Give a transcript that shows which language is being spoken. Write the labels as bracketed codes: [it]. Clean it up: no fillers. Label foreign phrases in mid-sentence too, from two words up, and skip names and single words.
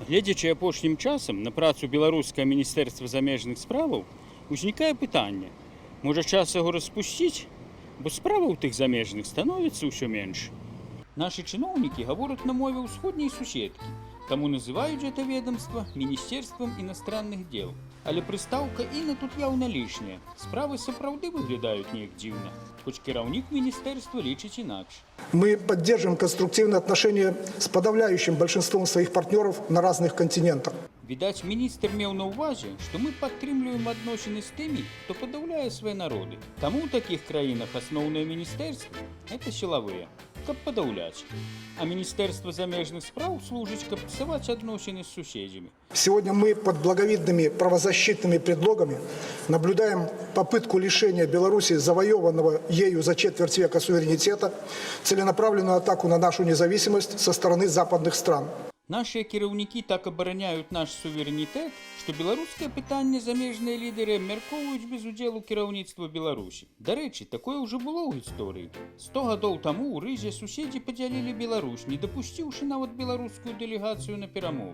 [be] Гледзячы апошнім часам на працу беларускага міністэрства замежных справаў, узнікае пытанне: можа час яго распусціць, бо справаў тых замежных становіцца ўсё менш. Нашы чыноўнікі гавораць на мове ўсходняй суседкі, таму называюць гэта ведомства Міністэрствам [ru] іностранных дел. [be] Але прыстаўка «іна» тут яўна лішняя. Справы сапраўды выглядаюць неяк дзіўна, хоць кіраўнік міністэрства лічыць інакш. [ru] Мы поддерживаем конструктивные отношения с подавляющим большинством своих партнеров на разных континентах. [be] Відаць, міністр меў на ўвазе, што мы падтрымліваем адносіны з тымі, хто падаўляе свае народы. Таму ў такіх краінах асноўныя міністэрствы – гэта сілавыя, каб падаўляць. А Міністэрства замежных спраў служыць, каб псаваць адносіны з суседзямі. [ru] Сегодня мы под благовидными правозащитными предлогами наблюдаем попытку лишения Беларуси завоеванного ею за четверть века суверенитета, целенаправленную атаку на нашу независимость со стороны западных стран. [be] Нашыя кіраўнікі так абараняюць наш суверэнітэт, што беларускае пытанне замежныя лідары абмяркоўваюць без удзелу кіраўніцтва Беларусі. Дарэчы, такое ўжо было ў гісторыі. 100 гадоў таму ў Рызе суседзі падзялілі Беларусь, не дапусціўшы нават беларускую дэлегацыю на перамовы.